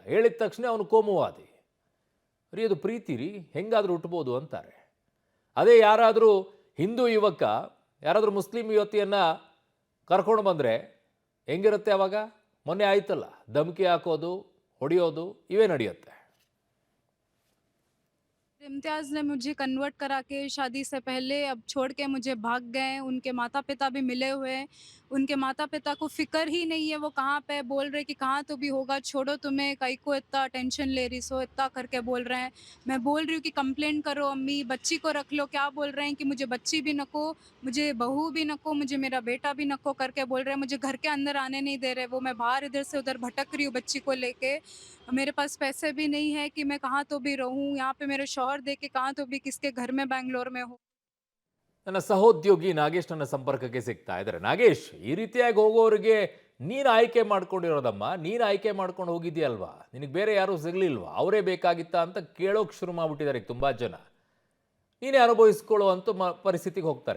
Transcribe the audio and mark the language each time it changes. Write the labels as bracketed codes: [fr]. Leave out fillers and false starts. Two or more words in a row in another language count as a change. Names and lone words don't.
[kn] ಹೇಳಿದ ತಕ್ಷಣ ಅವನು ಕೋಮುವಾದಿ. ರೀ, ಅದು ಪ್ರೀತಿ ರೀ, ಹೆಂಗಾದ್ರೂ ಹುಟ್ಟಬೋದು ಅಂತಾರೆ. ಅದೇ ಯಾರಾದರೂ ಹಿಂದೂ ಯುವಕ ಯಾರಾದರೂ ಮುಸ್ಲಿಂ ಯುವತಿಯನ್ನ ಕರ್ಕೊಂಡು ಬಂದರೆ ಹೆಂಗಿರುತ್ತೆ ಅವಾಗ? ಮೊನ್ನೆ ಆಯ್ತಲ್ಲ, ಧಮಕಿ ಹಾಕೋದು, ಹೊಡೆಯೋದು ಇವೇ ನಡೆಯುತ್ತೆ. [hi] इम्तियाज़ ने मुझे कन्वर्ट करा के शादी से पहले अब छोड़ के मुझे भाग गए। उनके माता-पिता भी मिले हुए हैं। उनके माता-पिता को फ़िक्र ही नहीं है, वो कहाँ पे बोल रहे कि कहाँ तो भी होगा, छोड़ो, तुम्हें काहे को इतना टेंशन ले रही सो, इतना करके बोल रहे हैं। मैं बोल रही हूँ कि कंप्लेंट करो अम्मी, बच्ची को रख लो। क्या बोल रहे हैं कि मुझे बच्ची भी नको, मुझे बहू भी नको, मुझे मेरा बेटा भी नको करके बोल रहे हैं। मुझे घर के अंदर आने नहीं दे रहे। वो मैं बाहर इधर से उधर भटक रही हूँ बच्ची को लेके। मेरे पास पैसे भी नहीं है कि मैं कहाँ तो भी रहूँ। यहाँ पे मेरे शौहर देख के कहाँ तो भी किसके घर में बैंगलोर में हूँ। [kn] ನನ್ನ ಸಹೋದ್ಯೋಗಿ ನಾಗೇಶ್ ನನ್ನ ಸಂಪರ್ಕಕ್ಕೆ ಸಿಗ್ತಾ ಇದ್ದಾರೆ. ನಾಗೇಶ್, ಈ ರೀತಿಯಾಗಿ ಹೋಗೋರಿಗೆ ನೀನು ಆಯ್ಕೆ ಮಾಡ್ಕೊಂಡಿರೋದಮ್ಮ, ನೀನು ಆಯ್ಕೆ ಮಾಡ್ಕೊಂಡು ಹೋಗಿದ್ಯಲ್ವಾ? ನಿನಗೆ ಬೇರೆ ಯಾರೂ ಸಿಗ್ಲಿಲ್ವಾ? ಅವರೇ ಬೇಕಾಗಿತ್ತಾ ಅಂತ ಕೇಳೋಕೆ ಶುರು ಮಾಡ್ಬಿಟ್ಟಿದ್ದಾರೆ ತುಂಬಾ ಜನ. ನೀನೇ ಅನುಭವಿಸ್ಕೊಳ್ಳೋ ಅಂತ ಪರಿಸ್ಥಿತಿಗೆ ಹೋಗ್ತಾರೆ.